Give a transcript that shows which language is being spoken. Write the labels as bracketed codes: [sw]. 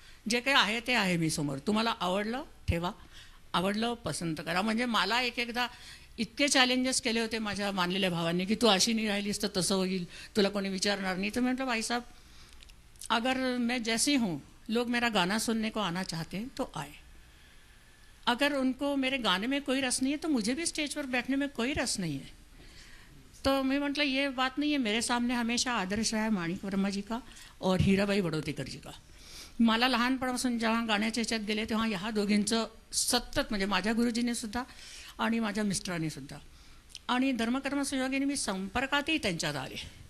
[mr] जे काही आहे ते आहे मी समोर. तुम्हाला आवडलं ठेवा, आवडलं पसंत करा. म्हणजे मला एकदा इतके चॅलेंजेस केले होते माझ्या मानलेल्या भावांनी की तू अशी नाही राहिलीस तर तसं होईल, तुला कोणी विचारणार नाही. तर म्हटलं [hi] भाई साहब, अगर मैं जैसी हूँ, लोग मेरा गाना सुनने को आना चाहते हैं तो आए. अगर उनको मेरे गाने में कोई रस नहीं है तो मुझे भी स्टेज पर बैठने में कोई रस नहीं है. तो मैं म्हटलं ये बात नहीं है, मेरे सामने हमेशा आदर्श रहा है माणिक वर्मा जी का और हिराबाई बडोतेकर जी का. [mr] मला लहानपणापासून जेव्हा गाण्याच्या ह्याच्यात गेले तेव्हा ह्या दोघींचं सतत म्हणजे माझ्या गुरुजीने सुद्धा आणि माझ्या मिस्टरांनी सुद्धा आणि धर्मकर्म संयोगाने मी संपर्कातही त्यांच्यात आले.